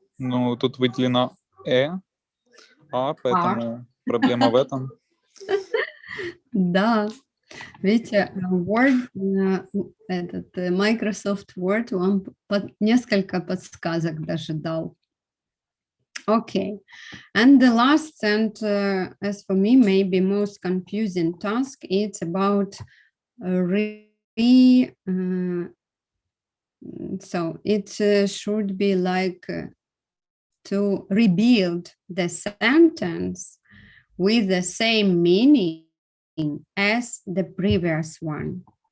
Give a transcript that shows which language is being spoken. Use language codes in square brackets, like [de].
[ru] Ну, тут выделено поэтому проблема в этом. Да. Видите, Word, этот Microsoft Word вам несколько подсказок даже дал. [en] Okay, and the last and as for me maybe most confusing task, it's about so it should be like to rebuild the sentence with the same meaning as the previous one.